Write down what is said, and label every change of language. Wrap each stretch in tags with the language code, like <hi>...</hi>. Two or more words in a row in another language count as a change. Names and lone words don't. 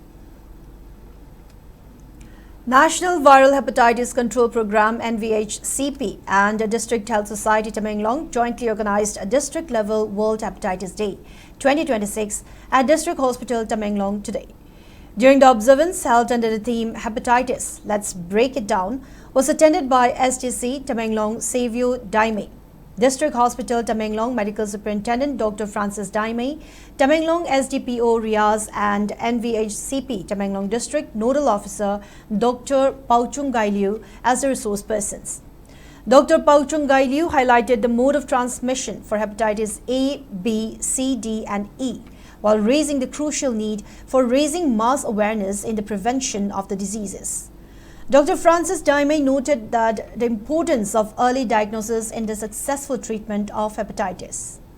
<en>National Viral Hepatitis Control Program NVHCP and the District Health Society Tamenglong jointly organized a district-level World Hepatitis Day 2026 at District Hospital Tamenglong today. During the observance held under the theme Hepatitis, Let's Break It Down, was attended by STC Tamenglong Savio Daime, District Hospital Tamenglong Medical Superintendent Dr. Francis Daime, Tamenglong SDPO Riaz and NVHCP Tamenglong District Nodal Officer Dr. Pauchung Gailiu as the resource persons. Dr. Pauchung Gailiu highlighted the mode of transmission for hepatitis A, B, C, D and E, while raising the crucial need for raising mass awareness in the prevention of the diseases. Dr. Francis Daime noted that the importance of early diagnosis in the successful treatment of hepatitis.</en>